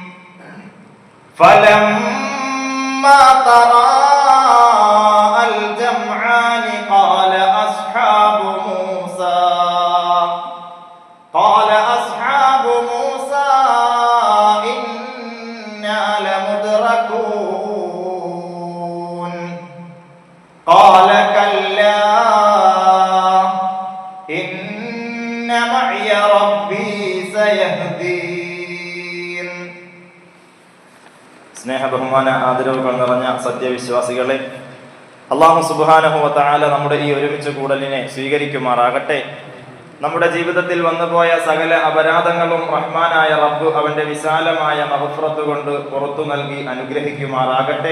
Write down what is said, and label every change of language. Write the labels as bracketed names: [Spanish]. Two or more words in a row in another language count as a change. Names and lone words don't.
[Arabic] فلما تراءى الجمعان قال أصحاب موسى إنا لمدركون. قال كلا إن معي ربي سيهدين. [Malayalam] സ്നേഹ ബഹുമാന ആദരവുകൾ നിറഞ്ഞ സത്യവിശ്വാസികളെ, [Arabic] الله سبحانه وتعالى [Malayalam] നമ്മുടെ ഈ ഒരുമിച്ച് കൂടലിനെ സ്വീകരിക്കുമാറാകട്ടെ. നമ്മുടെ ജീവിതത്തിൽ വന്നുപോയ സകല അപരാധങ്ങളും റഹ്മാനായ റബ്ബ് അവന്റെ വിശാലമായ മഗ്ഫിറത്ത് കൊണ്ട് പുറത്തു നൽകി അനുഗ്രഹിക്കുമാറാകട്ടെ.